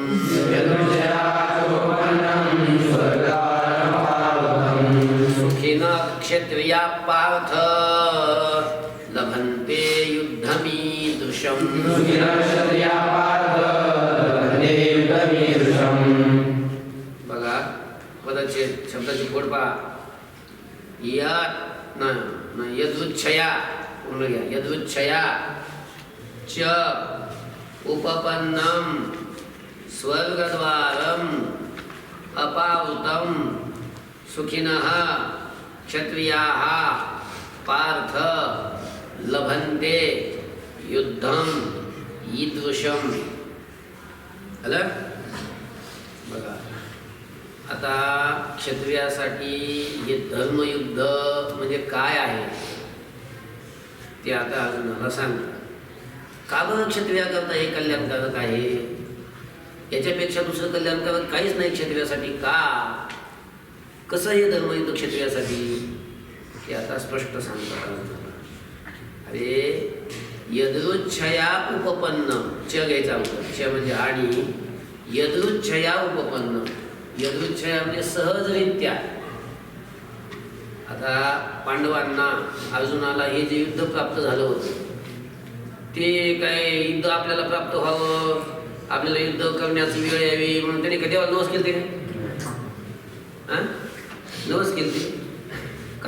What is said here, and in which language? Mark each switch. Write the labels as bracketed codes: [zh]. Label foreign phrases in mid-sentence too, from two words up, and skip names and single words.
[sa] सुखिनः क्षत्रिया पार्थ लभन्ते युद्धमीदृशम्. [mr] बघा पदाचे शब्दाची कोड पहा. या यदुच्छया पूर्ण घ्या. [sa] यदुच्छया च उपपन्नम स्वर्गद्वारम अपावृतं सुखिनः क्षत्रियाः पार्थ लभन्ते युद्धम ईदृशम. [mr] आलं? बघा आता क्षत्रियासाठी हे धर्मयुद्ध म्हणजे काय आहे ते आता अर्जुनाला सांगतात. का बरं क्षत्रियाकरता हे कल्याणकारक आहे? याच्यापेक्षा दुसरं कल्याणकारक काहीच नाही क्षत्रियासाठी. का? कसं हे धर्मयुद्ध क्षत्रियासाठी ते आता स्पष्ट सांगतात अर्जुनाला. अरे [sa] यदृच्छया उपपन्न, [mr] च घ्यायचा होता, च म्हणजे आणि, [sa] यदृच्छया उपपन्न, [mr] यदृच्छया म्हणजे सहजरित्या. आता पांडवांना अर्जुनाला हे जे युद्ध प्राप्त झालं होतं ते काय युद्ध आपल्याला प्राप्त व्हावं, आपल्याला युद्ध करण्याची वेळ यावी म्हणून त्याने कधी नवस केले ते हां नवस केले का?